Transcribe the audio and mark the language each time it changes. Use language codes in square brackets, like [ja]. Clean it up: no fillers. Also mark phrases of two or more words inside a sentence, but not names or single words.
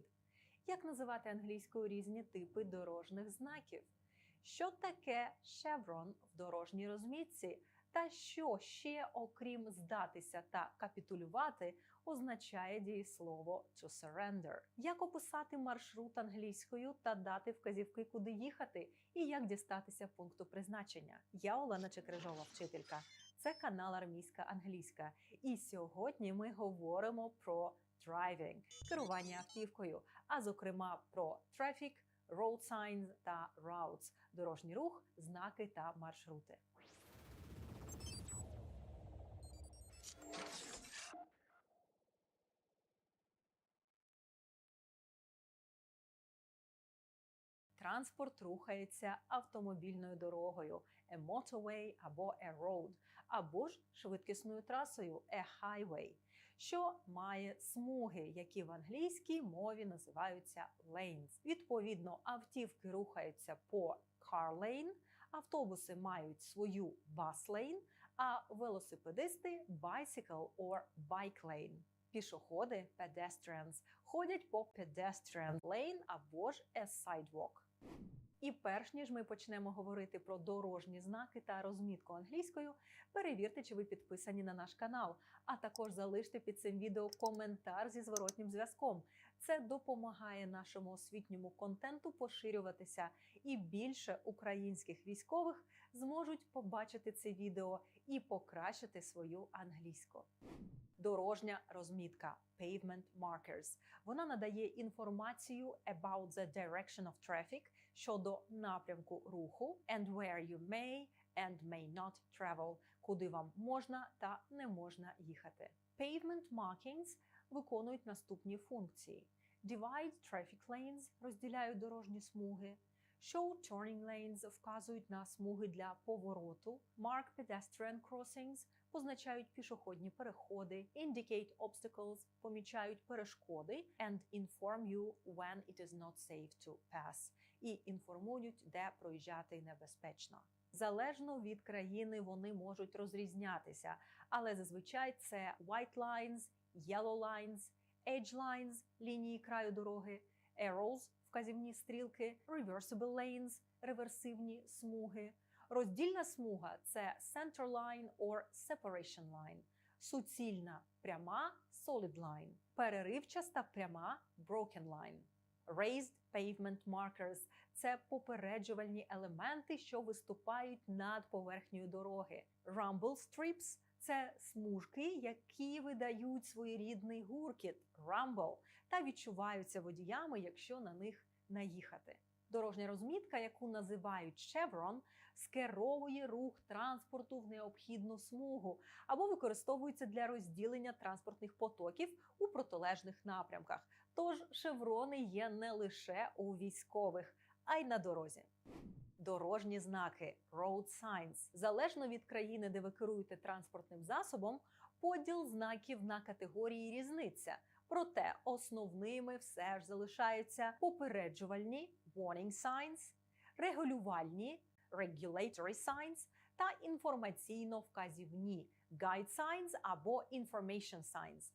[uk] Як називати англійською різні типи дорожніх знаків? Що таке chevron в дорожній розмітці? Та що ще, окрім здатися та капітулювати, означає дієслово [en] to surrender? [uk] Як описати маршрут англійською та дати вказівки, куди їхати? І як дістатися пункту призначення? Я Олена Чекрижова, вчителька. Це канал Армійська англійська. І сьогодні ми говоримо про driving – керування автівкою, а зокрема про traffic, [en] road signs [uk] та routes – дорожній рух, знаки та маршрути. Транспорт рухається автомобільною дорогою – [en] a motorway або a road, [uk] або ж швидкісною трасою – [en] a highway, [uk] що має смуги, які в англійській мові називаються lanes. Відповідно, автівки рухаються по [en] car lane, [uk] автобуси мають свою [en] bus lane, [uk] а велосипедисти – [en] bicycle or bike lane. [uk] Пішоходи – pedestrians ходять по [en] pedestrian lane [uk] або ж [en] a sidewalk. [uk] І перш ніж ми почнемо говорити про дорожні знаки та розмітку англійською, перевірте, чи ви підписані на наш канал, а також залиште під цим відео коментар зі зворотнім зв'язком. Це допомагає нашому освітньому контенту поширюватися, і більше українських військових зможуть побачити це відео і покращити свою англійську. Дорожня розмітка – [en] pavement markers. [uk] Вона надає інформацію [en] about the direction of traffic [uk] щодо напрямку руху [en] and where you may and may not travel, [uk] куди вам можна та не можна їхати. [en] Pavement markings [uk] виконують наступні функції. [en] Divide traffic lanes – [uk] розділяють дорожні смуги. [en] Show turning lanes – [uk] вказують на смуги для повороту. [en] Mark pedestrian crossings – [uk] позначають пішохідні переходи. [en] Indicate obstacles – [uk] помічають перешкоди. [en] And inform you when it is not safe to pass – [uk] і інформують, де проїжджати небезпечно. Залежно від країни вони можуть розрізнятися, але зазвичай це [en] white lines, yellow lines, edge lines – [uk] лінії краю дороги, arrows – вказівні стрілки, [en] reversible lanes [uk] – реверсивні смуги. Роздільна смуга – це [en] center line or separation line. [uk] Суцільна – пряма – [en] solid line. [uk] Переривчаста пряма – [en] broken line. Raised pavement markers – [uk] це попереджувальні елементи, що виступають над поверхнею дороги. [en] Rumble strips [uk] – це смужки, які видають своєрідний гуркіт – rumble, та відчуваються водіями, якщо на них наїхати. Дорожня розмітка, яку називають chevron, скеровує рух транспорту в необхідну смугу або використовується для розділення транспортних потоків у протилежних напрямках. Тож шеврони є не лише у військових, а й на дорозі. Дорожні знаки – road signs. Залежно від країни, де ви керуєте транспортним засобом, поділ знаків на категорії різниця. Проте основними все ж залишаються попереджувальні – [en] warning signs, [uk] регулювальні – [en] regulatory signs [uk] та інформаційно-вказівні – [en] guide signs або information signs.